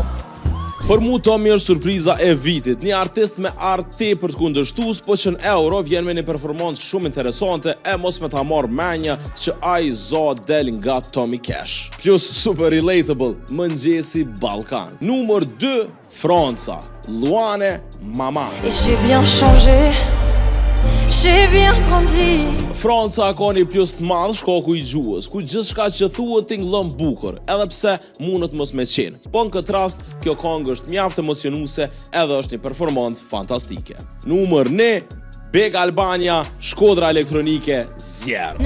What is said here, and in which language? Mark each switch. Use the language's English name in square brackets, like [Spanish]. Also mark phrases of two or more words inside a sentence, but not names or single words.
[Albanian] Për mu Tommy është surpriza e vitit, një artist me art tepër të kundërshtues, po që në Euro vjen me një performancë shumë interesante e mos me ta marrë menja që ai zo del nga Tommy Cash. [English] Plus super relatable, [Albanian] mëngjesi Ballkan. Numër 2, Franca, Luane Mama. [French] Et j'ai bien changé. J'ai bien grandi. [Albanian] Franca ka një plus të madh shkaku i gjuhës, ku gjithçka që thuhet tingëllon bukur, edhe pse mundet mos me qenë. Po në këtë rast, kjo këngë është mjaft emocionuese edhe është një performancë fantastike. Numër 1, Beg Albania, Shkodra elektronike, Zjerë.